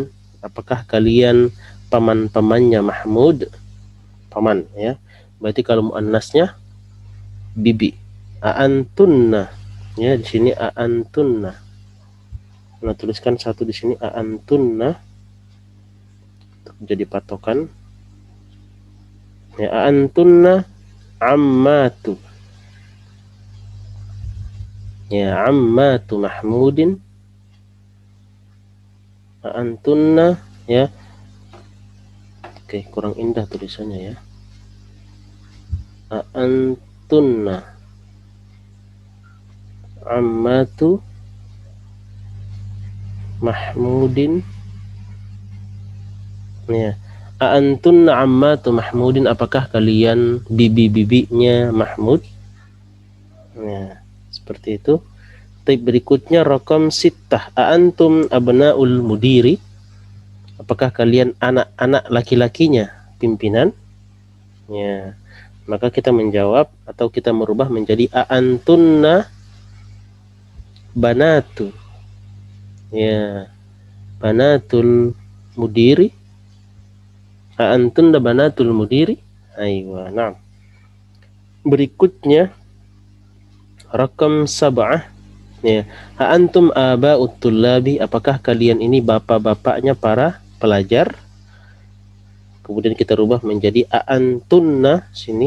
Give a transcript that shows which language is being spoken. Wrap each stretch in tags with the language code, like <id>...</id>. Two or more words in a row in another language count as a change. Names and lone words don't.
<id>Apakah kalian paman-pamannya Mahmud? Paman ya. Berarti kalau muannasnya bibi. A'antunna. Ya, di sini a'antunna. Nah, tuliskan satu di sini a'antunna untuk jadi patokan.</id> <ar>Ya, أأنتن عمات. Ya, عمات محمود. A'antunna ya.</ar> <id>Oke, kurang indah tulisannya ya.</id> <ar>أأنتن عمات محمود. Ya. أأنتن عمات محمود,</ar> <id>apakah kalian bibi-bibinya Mahmud? Ya, seperti itu. Tip berikutnya</id> <ar>رقم ستة. أأنتم أبناء المدير.</ar> <id>Apakah kalian anak-anak laki-lakinya pimpinan? Ya. Maka kita menjawab atau kita merubah menjadi</id> <ar>أأنتن بنات. Ya. بنات المدير. أأنتن بنات المدير. أيوه، نعم.</ar> <id>Berikutnya</id> <ar>رقم سبعة. Ya. أأنتم آباء الطلاب.</ar> <id>Apakah kalian ini bapak-bapaknya para pelajar? Kemudian kita rubah menjadi a'antunna sini.</id>